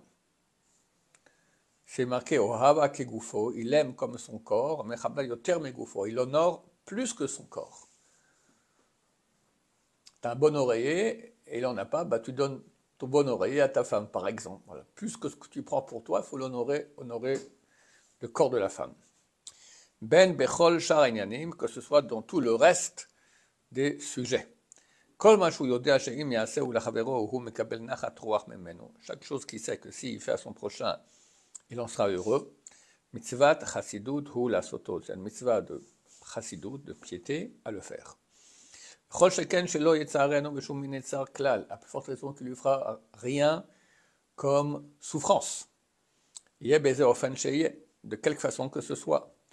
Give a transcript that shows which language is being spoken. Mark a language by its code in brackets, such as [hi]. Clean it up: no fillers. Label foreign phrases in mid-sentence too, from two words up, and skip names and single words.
[fr] C'est marqué [he] אוהבה כגופו, [fr] il aime comme son corps, mais [he] יותר מגופו, [fr] il honore plus que son corps. Tu as un bon oreiller et il n'en a pas, tu donnes ton bon oreiller à ta femme, par exemple. Voilà. Plus que ce que tu prends pour toi, il faut honorer le corps de la femme. [he] בין בכל שאר ענינים, [fr] que ce soit dans tout le reste des sujets. Chaque chose qu'il sait que s'il fait à son prochain, il en sera heureux. [he] מצות חסידות הוא לעשותו, [fr] c'est une mitzvah de chassidut, de piété, à le faire. À plus forte raison qu'il lui fera rien comme souffrance. De quelque façon que ce soit.